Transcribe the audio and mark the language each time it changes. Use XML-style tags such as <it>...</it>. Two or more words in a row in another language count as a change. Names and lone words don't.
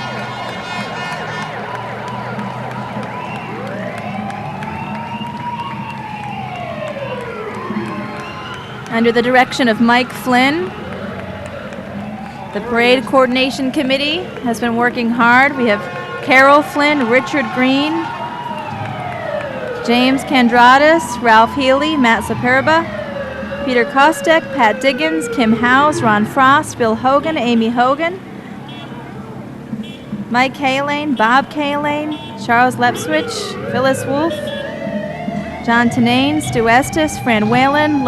<en>Under the direction of Mike Flynn, the Parade Coordination Committee has been working hard. We have Carol Flynn, Richard Green, James Kandradas, Ralph Healy, Matt Superba, Peter Kostek, Pat Diggins, Kim Howes, Ron Frost, Bill Hogan, Amy Hogan, Mike Kalane, Bob Kalane, Charles Lepswich, Phyllis Wolf, John Tenane, Stu Estes, Fran Whalen,</en>